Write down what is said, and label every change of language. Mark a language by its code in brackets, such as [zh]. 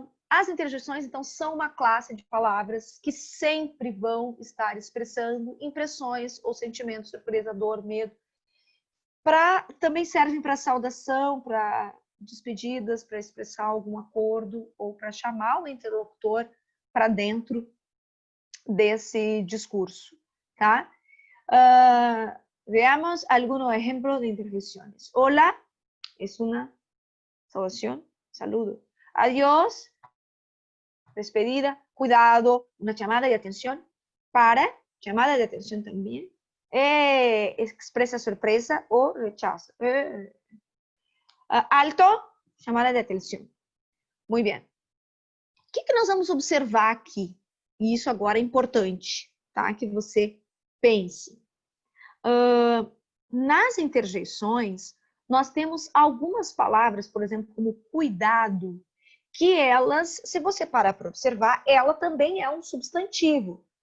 [pt] As interjeições, então, são uma classe de palavras que sempre vão estar expressando impressões ou sentimentos, surpresa, dor, medo. Também servem para saudação, para despedidas, para expressar algum acordo ou para chamar o interlocutor para dentro desse discurso, tá? [es] Veamos algunos ejemplos de interjeições. Hola es una saudación, saludo. Adiós, despedida, cuidado, una llamada de atención, llamada de atención también, expresa sorpresa o rechazo. Alto, llamada de atención. Muy bien. [pt] O que nós vamos observar aqui? E isso agora é importante, tá? Que você pense. Nas interjeições, nós temos algumas palavras, por exemplo, como cuidado, que elas, se você parar para observar, ela também é um substantivo.